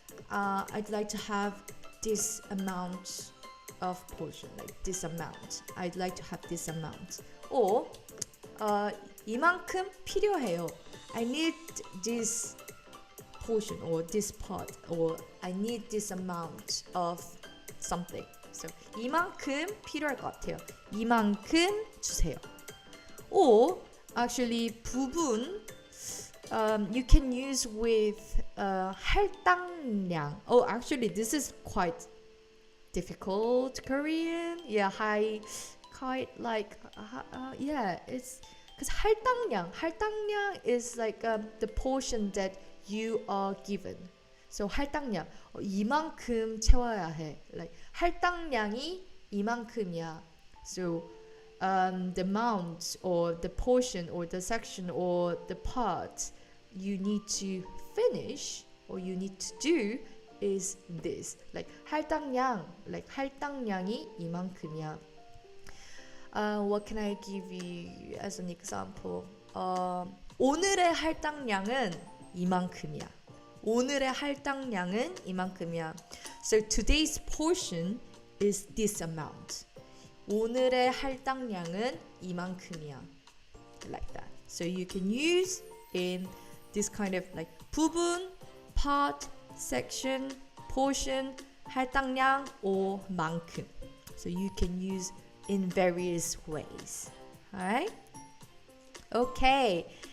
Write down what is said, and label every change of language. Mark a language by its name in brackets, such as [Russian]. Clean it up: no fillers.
[English] I'd like to have this amount of portion, like this amount. I'd like to have this amount. [Korean] Or 이만큼 필요해요. [English] I need this portion or this part, or I need this amount of something. [Korean] So 이만큼 필요할 것 같아요. 이만큼 주세요. [English] Or actually 부분 you can use with 할당량. Oh, actually this is quite difficult Korean. Yeah, quite like yeah, it's because 할당량 is like the portion that you are given. [Korean] So 할당량 이만큼 채워야 해. Like 할당량이 이만큼이야. [English] So the amount or the portion or the section or the part you need to finish or you need to do is this. [Korean] Like 할당량이 이만큼이야. [English] What can I give you as an example? [Korean] 오늘의 할당량은 이만큼이야. 오늘의 할당량은 이만큼이야. [English] So today's portion is this amount. [Korean] 오늘의 할당량은 이만큼이야. [English] Like that. So you can use in this kind of like 부분, part, section, portion, 할당량 or 만큼. So you can use in various ways. Alright? Okay.